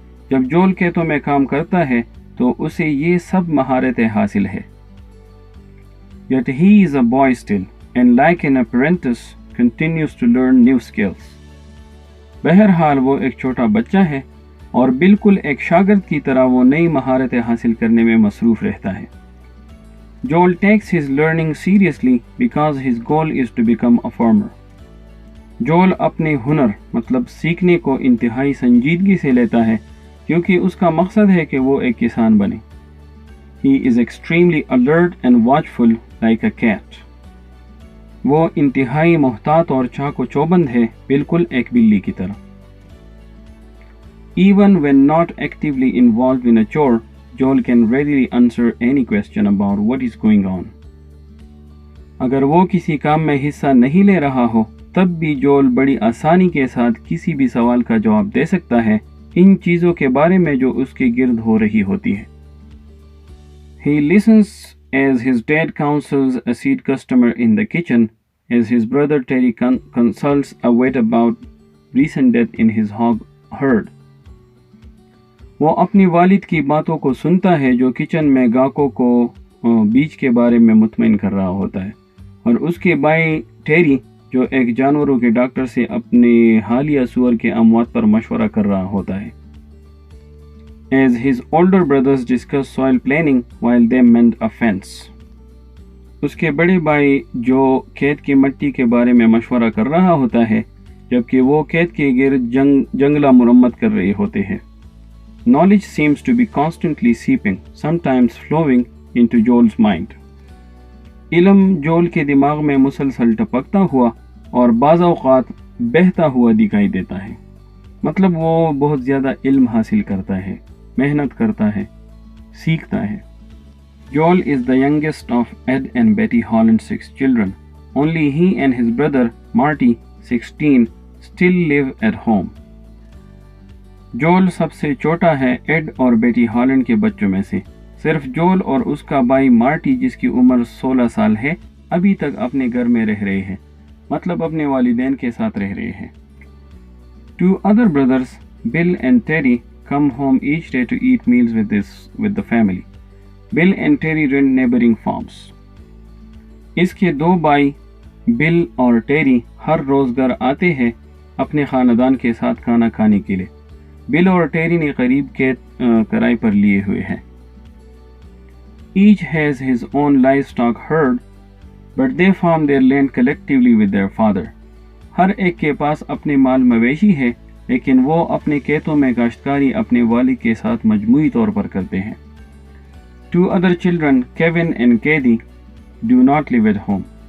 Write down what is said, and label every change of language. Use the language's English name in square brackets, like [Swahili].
[Urdu] جب جول کھیتوں میں کام کرتا ہے تو اسے یہ سب مہارتیں حاصل ہے. [English] Yet he is a boy still, and like an apprentice, continues to learn new skills. [Urdu] بہرحال وہ ایک چھوٹا بچہ ہے, اور بالکل ایک شاگرد کی طرح وہ نئی مہارتیں حاصل کرنے میں مصروف رہتا ہے. [English] Joel takes his learning seriously because his goal is to become a farmer. [Urdu] جول اپنے ہنر مطلب سیکھنے کو انتہائی سنجیدگی سے لیتا ہے کیونکہ اس کا مقصد ہے کہ وہ ایک کسان بنے. [English] He is extremely alert and watchful like a cat. [Urdu] وہ انتہائی محتاط اور چاق و چوبند ہے، بالکل ایک بلی کی طرح. [English] Even when not actively involved in a chore, Joel can readily answer any question about what is going on. [Urdu] اگر وہ کسی کام میں حصہ نہیں لے رہا ہو تب بھی جول بڑی آسانی کے ساتھ کسی بھی سوال کا جواب دے سکتا ہے ان چیزوں کے بارے میں جو اس کے گرد ہو رہی ہوتی ہے. [English] He listens as his dad counsels a seed customer in the kitchen, as his brother Terry consults a vet about recent death in his hog herd. [Urdu] وہ اپنی والد کی باتوں کو سنتا ہے جو کچن میں گاہکوں کو بیج کے بارے میں مطمئن کر رہا ہوتا ہے، اور اس کے بھائی ٹیری جو ایک جانوروں کے ڈاکٹر سے اپنے حالیہ سور کے اموات پر مشورہ کر رہا ہوتا ہے. [English] As his older brothers discuss soil planning while they mend a fence. [Urdu] اس کے بڑے بھائی جو کھیت کی مٹی کے بارے میں مشورہ کر رہا ہوتا ہے جبکہ وہ کھیت کے گرد جنگلہ مرمت کر رہے ہوتے ہیں. [English] Knowledge seems to be constantly seeping, sometimes flowing into Joel's mind. [Urdu] علم جول کے دماغ میں مسلسل ٹپکتا ہوا اور بعض اوقات بہتا ہوا دکھائی دیتا ہے. مطلب وہ بہت زیادہ علم حاصل کرتا ہے، محنت کرتا ہے، سیکھتا ہے. [English] Joel is the youngest of Ed and Betty Holland's 6 children. Only he and his brother, Marty, 16, still live at home. [Urdu] جول سب سے چھوٹا ہے ایڈ اور بیٹی ہالینڈ کے بچوں میں سے. صرف جول اور اس کا بھائی مارٹی جس کی عمر 16 سال ہے ابھی تک اپنے گھر میں رہ رہے ہیں، مطلب اپنے والدین کے ساتھ رہ رہے ہیں. [English] 2 other brothers, Bill and Terry, come home each day to eat meals with the family. Bill and Terry run neighboring farms. [Urdu] اس کے 2 بھائی بل اور ٹیری ہر روز گھر آتے ہیں اپنے خاندان کے ساتھ کھانا کھانے کے لیے. بل اور ٹیری نے قریب کھیت کرائے پر لیے ہوئے ہیں. [English] Each has his own livestock herd, but they farm their land collectively with their father. [Urdu] ہر ایک کے پاس اپنے مال مویشی ہے لیکن وہ اپنے کھیتوں میں کاشتکاری اپنے والد کے ساتھ مجموعی طور پر کرتے ہیں. [English] 2 other children, Kevin and Kathy, do not live at home.